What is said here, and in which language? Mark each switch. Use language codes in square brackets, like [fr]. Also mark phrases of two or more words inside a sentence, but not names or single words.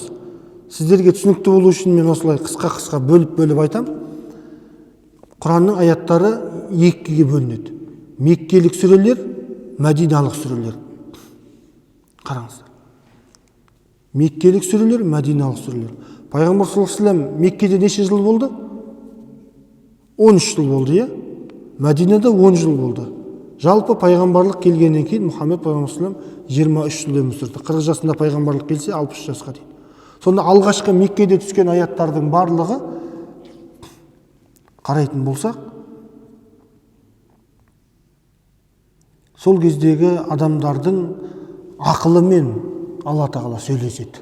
[kk] Сіздерге түсінікті болу үшін мен осылай қысқа бөліп айтам. Құранның аяттары екіге бөлінеді. Меккелік сүрелер, мәдиналық сүрелер. Қараңыздар. Меккелік сүрелер, мәдиналық сүрелер. Пайғамбар [ar] صلى الله عليه وسلم [kk] Меккеде неше жыл болды? 13 жыл болды, е? Мәдинада 10 жыл болды. Жалпы пайғамбарлық келгеннен кейін Мұхаммед пайғамбар 23 жыл өмір сүрді. 40 жасында пайғамбарлық келсе 63 жасқа дейін. Сонда алғашқы Меккеде түскен аяттардың барлығы қарайтын болсақ, сол кездегі адамдардың ақылымен Алла тағала сөйлеседі.